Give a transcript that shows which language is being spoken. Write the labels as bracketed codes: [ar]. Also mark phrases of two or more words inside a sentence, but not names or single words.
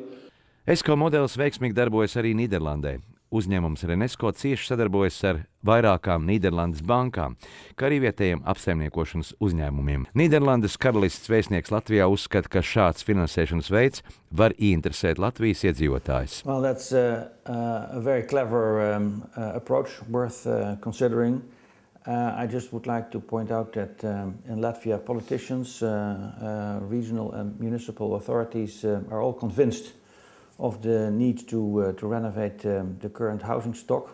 [lv] ESCO modelis veiksmīgi darbojas arī Nīderlandē. Uzņēmums Renesco cieši sadarbojas ar vairākām Nīderlandes bankām, kā arī vietējiem apsaimniekošanas uzņēmumiem. Nīderlandes karalists vēstnieks Latvijā uzskata, ka šāds finansēšanas veids var ieinteresēt Latvijas iedzīvotājus. [en] Well, that's a very clever approach, worth considering. I just would like to point out that in Latvia, politicians, regional and municipal authorities are all convinced of the need to renovate the current housing stock.